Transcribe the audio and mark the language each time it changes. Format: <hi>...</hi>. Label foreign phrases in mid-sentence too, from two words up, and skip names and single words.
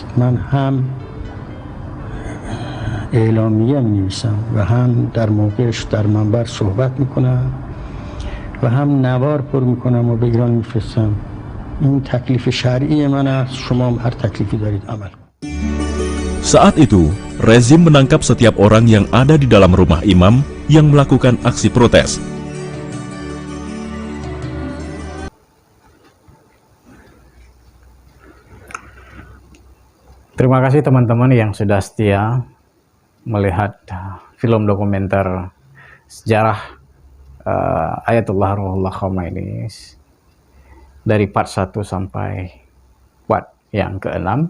<fa>من هم اعلامیه می نویسم و هم در موقعش در منبر صحبت میکنم و هم نوار پر میکنم و به ایران میفرستم. این تکلیف شرعی من است، شما هم هر تکلیفی دارید عمل کنید.</fa> <id>Saat itu, rezim menangkap setiap orang yang ada di dalam rumah imam yang melakukan aksi protes. Terima kasih teman-teman yang sudah setia melihat film dokumenter sejarah Ayatullah Ruhollah Khomeini dari part 1 sampai part yang ke-6.</id>